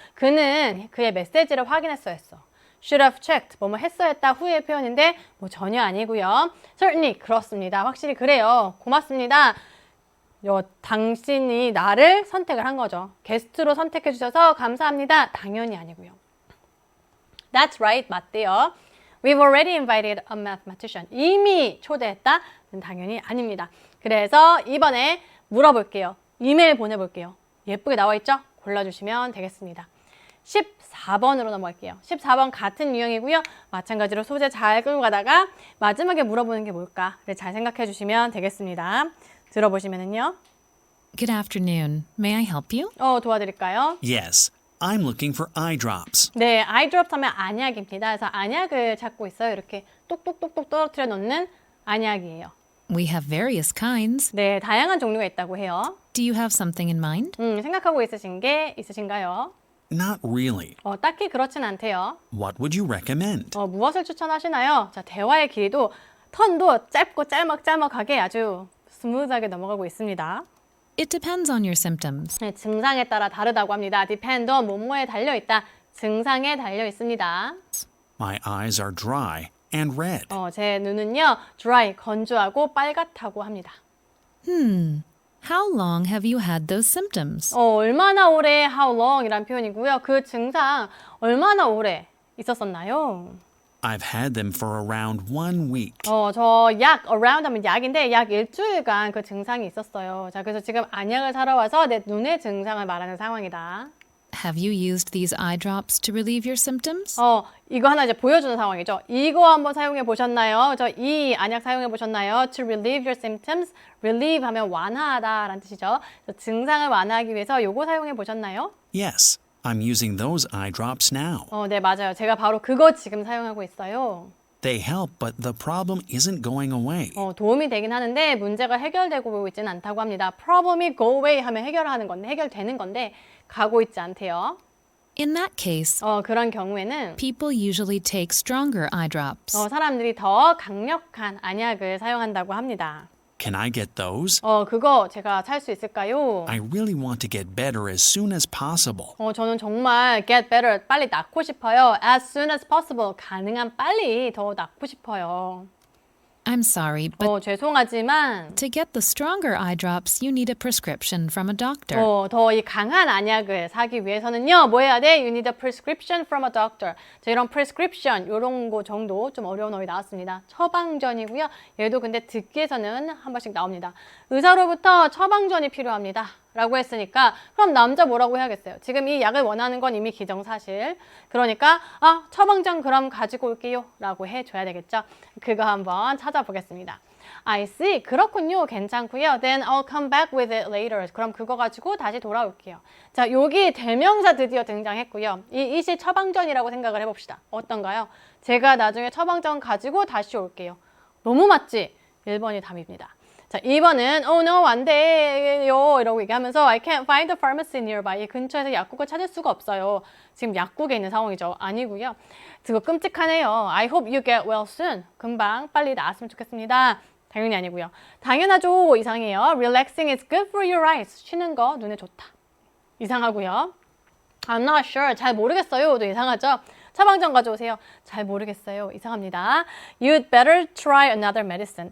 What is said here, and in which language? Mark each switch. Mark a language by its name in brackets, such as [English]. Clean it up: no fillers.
[Korean] 그는 그의 메시지를 확인했어야 했어. [English] Should have checked. [Korean] 뭐뭐 했어야 했다 후의 표현인데 전혀 아니고요. [English] Certainly [Korean] 그렇습니다. 확실히 그래요. 고맙습니다. 당신이 나를 선택을 한 거죠. 게스트로 선택해 주셔서 감사합니다. 당연히 아니고요. [English] That's right. [Korean] 맞대요. [English] We've already invited a mathematician. [Korean] 이미 초대했다? 당연히 아닙니다. 그래서 이번에 물어볼게요. 이메일 보내볼게요. 예쁘게 나와 있죠? 골라주시면 되겠습니다. 14번으로 넘어갈게요. 14번 같은 유형이고요. 마찬가지로 소재 잘 끌고 가다가 마지막에 물어보는 게 뭘까를 잘 생각해 주시면 되겠습니다. 들어보시면은요. [English] Good afternoon. May I help you? [Korean] 도와드릴까요? [English] Yes, I'm looking for eye drops. [Korean] 네, eye drops 하면 안약입니다. 그래서 안약을 찾고 있어요. 이렇게 똑똑똑똑 떨어뜨려 놓는 안약이에요. [English] We have various kinds. [Korean] 네, 다양한 종류가 있다고 해요. [English] Do you have something in mind? [Korean] 생각하고 있으신 게 있으신가요? [English] Not really. [Korean] 딱히 그렇진 않대요. [English] What would you recommend? [Korean] 무엇을 추천하시나요? 자, 대화의 길이도 턴도 짧고 짤막짤막하게 아주 스무드하게 넘어가고 있습니다. [English] It depends on your symptoms. [Korean] 네, 증상에 따라 다르다고 합니다. depend on 뭐뭐에 달려있다. 증상에 달려 있습니다. [English] My eyes are dry and red. [Korean] 제 눈은요, dry, 건조하고 빨갛다고 합니다. [English] How long have you had those symptoms? [Korean] 얼마나 오래, how long 이란 표현이고요. 그 증상 얼마나 오래 있었었나요? [English] I've had them for around 1 week. [Korean] 저 약, around 하면 약인데 약 일주일간 그 증상이 있었어요. 자, 그래서 지금 안약을 사러 와서 내 눈의 증상을 말하는 상황이다. [English] Have you used these eye drops to relieve your symptoms? [Korean] 이거 하나 이제 보여주는 상황이죠. 이거 한번 사용해 보셨나요? 이 안약 사용해 보셨나요? [English] To relieve your symptoms. [Korean] relieve 하면 완화하다라는 뜻이죠. 증상을 완화하기 위해서 요거 사용해 보셨나요? [English] Yes, I'm using those eye drops now. [Korean] 네, 맞아요. 제가 바로 그거 지금 사용하고 있어요. [English] They help, but the problem isn't going away. [Korean] 도움이 되긴 하는데 문제가 해결되고 있지는 않다고 합니다. problem이 go away 하면 해결하는 건데, 해결되는 건데 가고 있지 않대요. [English] In that case, [Korean] 그런 경우에는 [English] people usually take stronger eye drops. [Korean] 사람들이 더 강력한 안약을 사용한다고 합니다. [English] Can I get those? [Korean] 그거 제가 살 수 있을까요? [English] I really want to get better as soon as possible. [Korean] 저는 정말 [English] get better, [Korean] 빨리 낫고 싶어요. [English] As soon as possible, [Korean] 가능한 빨리 더 낫고 싶어요. [English] I'm sorry, but [Korean] 죄송하지만 [English] to get the stronger eye drops, you need a prescription from a doctor. [Korean] 더 이 강한 안약을 사기 위해서는요, 뭐 해야 돼? [English] You need a prescription from a doctor. [Korean] 자, 이런 prescription, 이런 거 정도 좀 어려운 어휘 나왔습니다. 처방전이고요. 얘도 근데 듣기에서는 한 번씩 나옵니다. 의사로부터 처방전이 필요합니다. 라고 했으니까 그럼 남자 뭐라고 해야겠어요? 지금 이 약을 원하는 건 이미 기정사실. 그러니까 처방전 그럼 가지고 올게요. 라고 해줘야 되겠죠. 그거 한번 찾아보겠습니다. [English] I see. [Korean] 그렇군요. 괜찮고요. [English] Then I'll come back with it later. [Korean] 그럼 그거 가지고 다시 돌아올게요. 자, 여기 대명사 드디어 등장했고요. 이 it이 처방전이라고 생각을 해봅시다. 어떤가요? 제가 나중에 처방전 가지고 다시 올게요. 너무 맞지? 1번이 답입니다. 자, 2번은 [English] oh no, [Korean] 안 돼요 이러고 얘기하면서 [English] I can't find the pharmacy nearby. [Korean] 이 근처에서 약국을 찾을 수가 없어요. 지금 약국에 있는 상황이죠. 아니고요. 그거 끔찍하네요. [English] I hope you get well soon. [Korean] 금방 빨리 나았으면 좋겠습니다. 당연히 아니고요. 당연하죠. 이상해요. [English] Relaxing is good for your eyes. [Korean] 쉬는 거 눈에 좋다. 이상하고요. [English] I'm not sure. [Korean] 잘 모르겠어요. 도 이상하죠. 처방전 가져오세요. 잘 모르겠어요. 이상합니다. [English] You'd better try another medicine.